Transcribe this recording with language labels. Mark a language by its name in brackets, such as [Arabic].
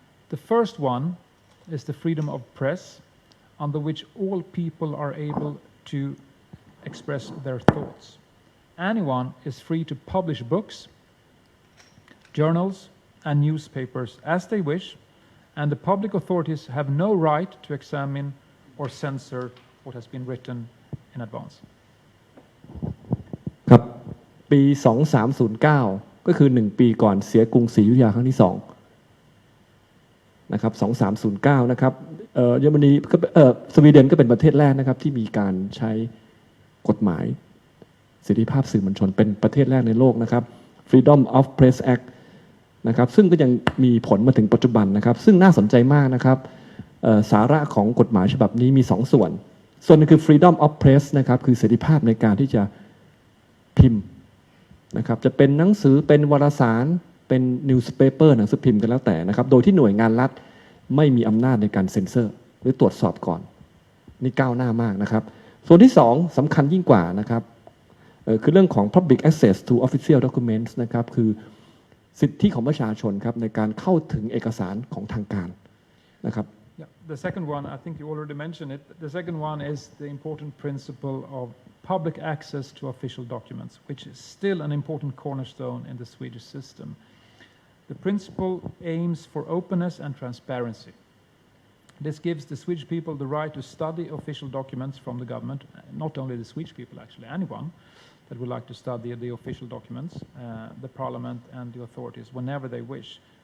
[English] The first one is the freedom of press, under which all people are able to express their thoughts. Anyone is free to publish books, journals, and newspapers as they wish, and the public authorities have no right to examine or censor what has been written in advance. [Thai] ครับปี 2309ก็คือ1ปีก่อนเสียกรุงศรีอยุธยาครั้งที่2นะครับ2309นะครับเยอรมนีสวีเดนก็เป็นประเทศแรกนะครับที่มีการใช้กฎหมายเสรีภาพสื่อมวลชนเป็นประเทศแรกในโลกนะครับ [English] Freedom of Press Act [Thai] นะครับซึ่งก็ยังมีผลมาถึงปัจจุบันนะครับซึ่งน่าสนใจมากนะครับสาระของกฎหมายฉบับนี้มี2ส่วนนึงคือ [English] Freedom of Press [Thai] นะครับคือเสรีภาพในการที่จะ พิมพ์นะครับจะเป็นหนังสือเป็นวารสารเป็นนิวส์เพเปอร์หนังสือพิมพ์กันแล้วแต่นะครับโดยที่หน่วยงานรัฐไม่มีอำนาจในการเซ็นเซอร์หรือตรวจสอบก่อนนี่ก้าวหน้ามากนะครับส่วนที่2สำคัญยิ่งกว่านะครับคือเรื่องของ [English] public access to official documents [Thai] นะครับคือสิทธิของประชาชนครับในการเข้าถึงเอกสารของทางการนะครับ [English] The second one, I think you already mentioned it. The second one is the important principle of public access to official documents, which is still an important cornerstone in the Swedish system. The principle aims for openness and transparency. This gives the Swedish people the right to study official documents from the government, not only the Swedish people, actually, anyone that would like to study the official documents, the parliament and the authorities, whenever they wish.